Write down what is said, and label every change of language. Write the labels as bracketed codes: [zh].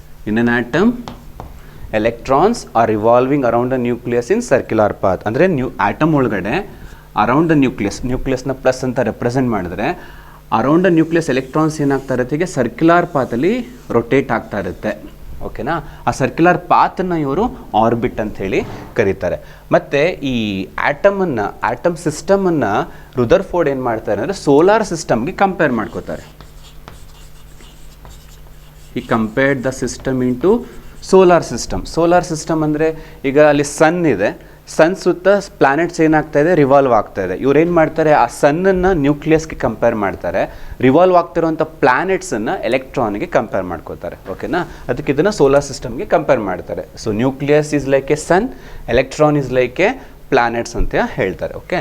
[en] In an atom, electrons are revolving around the nucleus in circular path. [kn] ಅಂದರೆ atom ಒಳಗಡೆ around the ನ್ಯೂಕ್ಲಿಯಸ್ನ plus ಅಂತ represent ಮಾಡಿದ್ರೆ [en] around the nucleus [kn] electrons ಏನಾಗ್ತಾ ಇರುತ್ತೆ, ಈಗ ಸರ್ಕ್ಯುಲರ್ ಪಾತಲ್ಲಿ ರೊಟೇಟ್ ಆಗ್ತಾ ಇರುತ್ತೆ. ಓಕೆನಾ. ಆ ಸರ್ಕ್ಯುಲರ್ ಪಾತನ್ನು ಇವರು ಆರ್ಬಿಟ್ ಅಂತ ಹೇಳಿ ಕರೀತಾರೆ. ಮತ್ತು ಈ ಆಟಮ್ ಸಿಸ್ಟಮನ್ನು ರುದರ್ಫೋರ್ಡ್ ಏನು ಮಾಡ್ತಾರೆ ಅಂದರೆ ಸೋಲಾರ್ ಸಿಸ್ಟಮ್ಗೆ ಕಂಪೇರ್ ಮಾಡ್ಕೋತಾರೆ. [en] He compared the system into solar system. [kn] Solar system ಅಂದರೆ ಈಗ ಅಲ್ಲಿ ಸನ್ ಇದೆ, ಸನ್ ಸುತ್ತ ಪ್ಲಾನೆಟ್ಸ್ ಏನಾಗ್ತಾ ಇದೆ, ರಿವಾಲ್ವ್ ಆಗ್ತಾ ಇದೆ. ಇವ್ರು ಏನು ಮಾಡ್ತಾರೆ, ಆ ಸನ್ನನ್ನು ನ್ಯೂಕ್ಲಿಯಸ್ಗೆ ಕಂಪೇರ್ ಮಾಡ್ತಾರೆ, ರಿವಾಲ್ವ್ ಆಗ್ತಿರೋಂಥ ಪ್ಲಾನೆಟ್ಸನ್ನು ಎಲೆಕ್ಟ್ರಾನ್ಗೆ ಕಂಪೇರ್ ಮಾಡ್ಕೋತಾರೆ. ಓಕೆನಾ. ಅದಕ್ಕೆ ಇದನ್ನು ಸೋಲಾರ್ ಸಿಸ್ಟಮ್ಗೆ ಕಂಪೇರ್ ಮಾಡ್ತಾರೆ. So [en] nucleus is like a sun, electron is like a planets [kn] ಅಂತ ಹೇಳ್ತಾರೆ. ಓಕೆ.